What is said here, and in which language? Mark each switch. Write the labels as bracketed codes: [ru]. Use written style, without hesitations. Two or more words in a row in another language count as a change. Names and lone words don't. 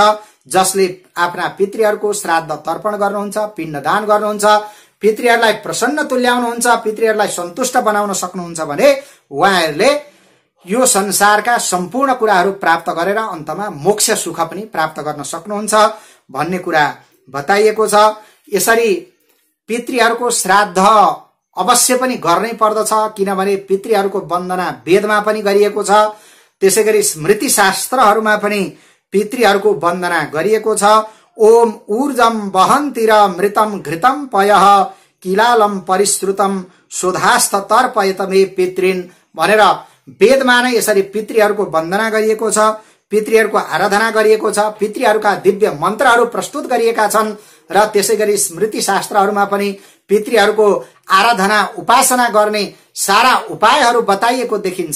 [ne] जसले आफ्ना पितृहरूको श्राद्ध तर्पण गर्नुहुन्छ, पिण्डदान गर्नुहुन्छ, पितृहरूलाई प्रसन्न तुल्याउनुहुन्छ, पितृहरूलाई सन्तुष्ट बनाउन सक्नुहुन्छ भने उहाँहरूले यो संसारका सम्पूर्ण कुराहरू प्राप्त गरेर अन्तमा मोक्ष सुख पनि प्राप्त गर्न सक्नुहुन्छ भन्ने कुरा बताइएको छ। यसरी पितृहरूको श्राद्ध अवश्य पनि गर्नै पर्दछ, किनभने पितृहरूको वन्दना वेदमा पनि गरिएको छ। त्यसैगरी स्मृति शास्त्रहरूमा पनि पितृहरूको वन्दना गरिएको छ। [sa] ओम ऊर्जम वहन्तिर मृतम घृतम पयः किलालम परिश्रुतम शोधास्थ तर्पयत मे पितृन् [ne] भनेर वेदमा नै यसरी पितृहरूको वन्दना गरिएको छ। पितृहरूको आराधना गरिएको छ, पितृहरूका दिव्य मन्त्रहरू प्रस्तुत गरिएका छन् र त्यसैगरी स्मृति शास्त्रहरूमा पनि पितृहरूको आराधना उपासना गर्ने सारा उपायहरू बताइएको देखिन्छ।